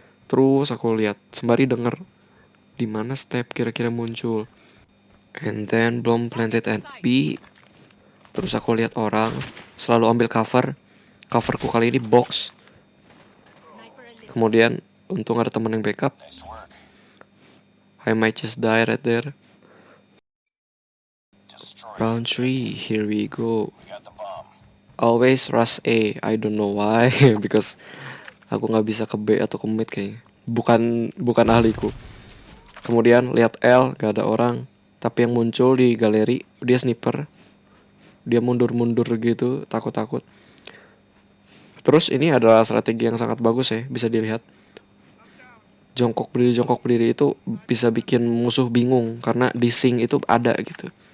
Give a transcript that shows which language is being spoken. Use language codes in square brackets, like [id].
[id] Terus aku lihat sembari denger di mana step kira-kira muncul. [en] And then [id] belum [en] planted at B. [id] Terus aku lihat orang, selalu ambil coverku kali ini box. Kemudian untung ada teman yang backup. [en] I might just die right there. Round 3, here we go. Always rush A, I don't know why. [id] Because aku gak bisa ke B atau ke mid kayaknya. Bukan ahliku. Kemudian lihat L, gak ada orang. Tapi yang muncul di galeri, dia sniper. Dia mundur-mundur gitu, takut-takut. Terus ini adalah strategi yang sangat bagus ya, bisa dilihat. Jongkok berdiri itu bisa bikin musuh bingung karena di sync itu ada gitu.